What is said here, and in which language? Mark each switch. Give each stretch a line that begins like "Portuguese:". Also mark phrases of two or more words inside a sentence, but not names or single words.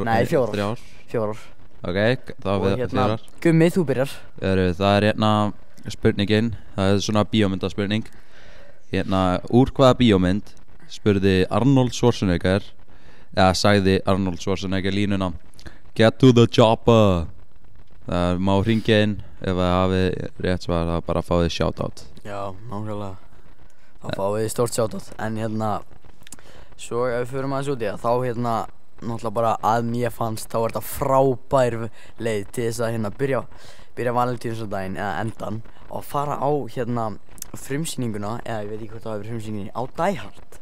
Icelandic: Nei, 4. 4. Ok, þá við 4. Gummi, þú byrjar. Það er hérna spurningin, það er svona bíómyndaspurning. Hérna, úr hvaða bíómynd spurði Arnold Schwarzenegger, eða sagði Arnold Schwarzenegger línuna
English: Get to the chopper.
Icelandic: Það má hringja inn ef það hafið rétt svar, það bara fáið shoutout. Já, nákvæmlega. Þá fáið stórt shoutout. En hérna, svo ef við förum aðeins út í það, þá hérna, náttúrulega bara að mér fannst, þá er þetta frábær leið til þess að hérna byrja valentínsdaginn eða endan og fara á hérna frumsýninguna, eða ég veit ekki hvort það hefur frumsýninginni, á Die Hard.